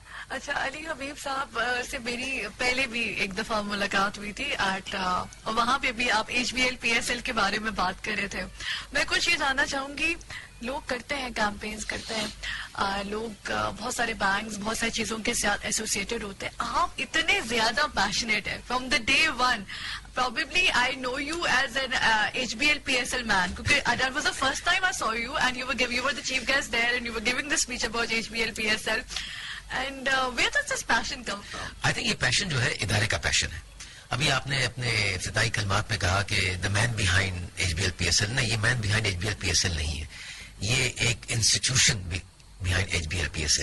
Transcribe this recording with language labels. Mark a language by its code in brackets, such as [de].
[ur] اچھا, علی حبیب صاحب سے میری پہلے بھی ایک دفعہ ملاقات ہوئی تھی اور وہاں پہ بھی آپ HBL PSL کے بارے میں بات کر رہے تھے. میں کچھ یہ جاننا چاہوں گی, لوگ کرتے ہیں کیمپینز کرتے ہیں, لوگ بہت سارے بینکس بہت ساری چیزوں کے ساتھ ایسوسیٹڈ ہوتے ہیں, آپ اتنے زیادہ پیشنیٹ ہیں [en] From the day one. Probably I know you as an HBL PSL man, because that was the first time I saw you, and you were the chief guest there, and you were giving the speech about HBL PSL. And where does this passion come from? [ur] I think یہ پیشن جو ہے ادارے کا پیشن ہے. ابھی آپ نے اپنے ابتدائی کلمات میں کہا کہ [en] the man behind HBL PSL, [ur] نہیں, یہ man behind HBL PSL نہیں ہے, یہ ایک انسٹیٹیوشن behind HBL PSL.